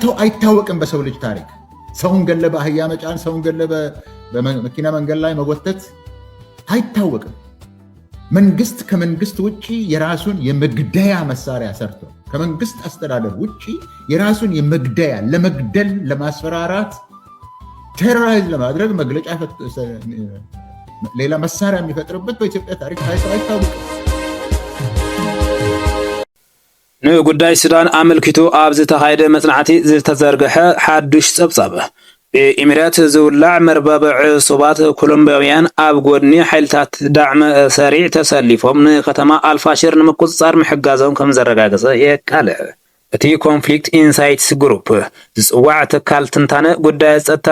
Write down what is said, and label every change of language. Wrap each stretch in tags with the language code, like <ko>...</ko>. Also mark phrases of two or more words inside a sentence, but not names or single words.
<am>አይታወቅም በሰው ልጅ ታሪክ። ሰውን ገለ በአህያ መጫን፣ ሰውን ገለ በመኪና መንገድ ላይ መጎተት አይታወቅም። መንግስት ከመንግስት ውጭ የራሱን የመግደያ መሳሪያ ሰርቶ ከመንግስት አስተዳደር ውጭ የራሱን የመግደያ ለመግደል፣ ለማስፈራራት፣ ቴሮራይዝ ለማድረግ መግለጫ ሌላ መሳሪያ የሚፈጥርበት በኢትዮጵያ ታሪክ ታይቶ አይታወቅም።</am> <ti>ንጉዳይ ሱዳን ኣመልኪቱ ኣብ ዝተኻየደ መጽናዕቲ ዝተዘርግሐ ሓዱሽ ጸብጻብ ብኢሚራት ዝውላዕ መርበብ ዕሱባት ኮሎምቢያውያን ኣብ ጎድኒ ሓይልታት ዳዕመ ሰሪዕ ተሰሊፎም ንከተማ ኣልፋሽር ንምቁፅጻር ምሕጋዞም ከም ዘረጋገፀ የቃልዕ። እቲ ኮንፍሊክት ኢንሳይትስ ግሩፕ ዝፅዋዕ ትካል ትንታነ ጉዳይ ፀጥታ</ti>